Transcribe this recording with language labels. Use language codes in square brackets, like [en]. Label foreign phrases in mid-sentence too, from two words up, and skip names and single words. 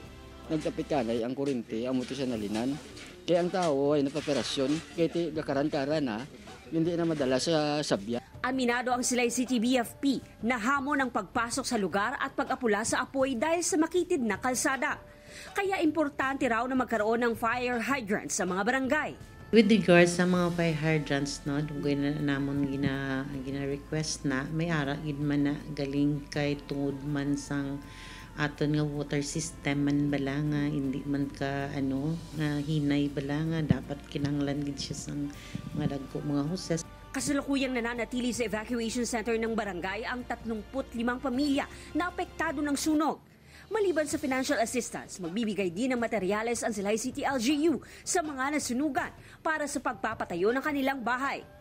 [hil] Nagkapikanay ang kuryente, amo to siya nalinan. Kaya ang tao ay napaperasyon, kaya gakaran-karan na, hindi na madala sa sabya. [tl] Aminado ang Silay City BFP na hamon ang pagpasok sa lugar at pag-apula sa apoy dahil sa makitid na kalsada. Kaya importante raw na magkaroon ng [en] fire hydrants [tl] sa mga barangay. [en] With regards [hil] sa mga [en] fire hydrants, [hil] no, namon gina-request na may ara gid man na galing kay tungod man sang aton nga [en] water system [hil] man bala nga hindi man ka nga hinay bala nga dapat kinahanglan gid siya sang mga dagko mga hoses. [tl] Kasalukuyang nananatili sa evacuation center ng barangay ang 35 pamilya na apektado ng sunog. Maliban sa [en] financial assistance, [tl] magbibigay din ng materyales ang Silay City LGU sa mga nasunugan para sa pagpapatayo ng kanilang bahay.